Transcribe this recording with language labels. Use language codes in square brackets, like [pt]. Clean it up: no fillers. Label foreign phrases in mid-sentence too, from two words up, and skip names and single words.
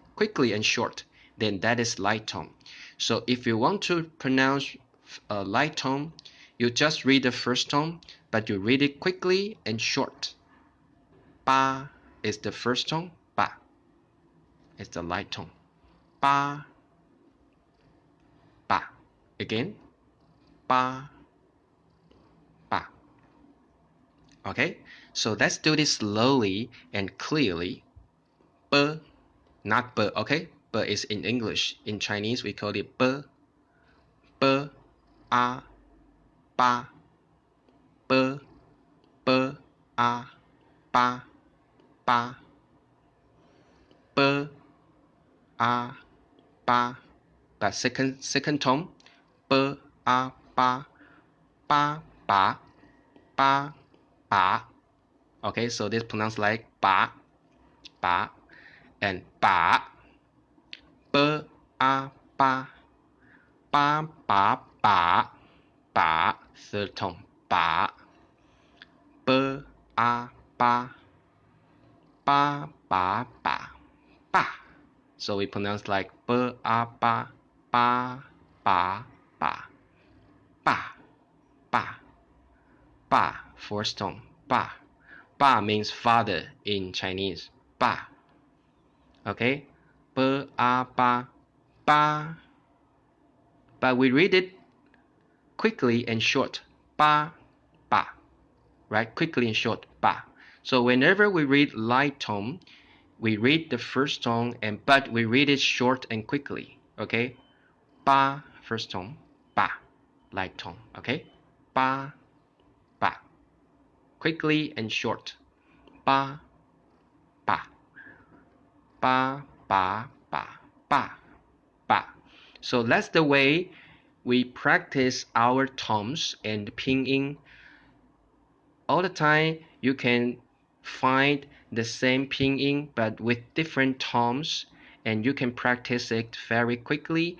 [en] Quickly and short. Then that is light tone. So if you want to pronounce a light tone, you just read the first tone, but you read it quickly and short. Ba is the first tone, ba. It's the light tone. [zh] Ba, ba. Again, ba, ba. [en] Okay, so let's do this slowly and clearly. B, not b, okay? B is in English. In Chinese, we call it [zh] b, b, a, ba, b, b, a, ba, ba, b, a, ba. [en] But second tone, [zh] b, a, ba, ba, ba, ba, ba. [en] Okay, so this pronounced like [zh] ba, ba, [en] and [zh] ba, b, a, ba, ba, ba, ba, ba. [en] Third tone, [zh] ba, b, a, ba, ba, ba, ba, ba. [en] So we pronounce like [zh] b, a, ba, ba, ba, ba, ba, ba, ba. [en] Fourth tone, ba. Ba means father in Chinese. Ba. Okay? [zh] B, a, ba, ba. [en] But we read it quickly and short. [zh] Ba, ba. [en] Right? Quickly and short. Ba. So whenever we read light tone, we read the first tone, but we read it short and quickly. Okay? Ba, first tone. Ba, light tone. Okay? [zh] Ba, ba. [en] Quickly and short. [zh] Ba, ba. Ba, ba, ba, ba, ba. [en] So that's the way we practice our tones and pinyin. All the time you can find the same pinyin but with different tones, and you can practice it very quickly.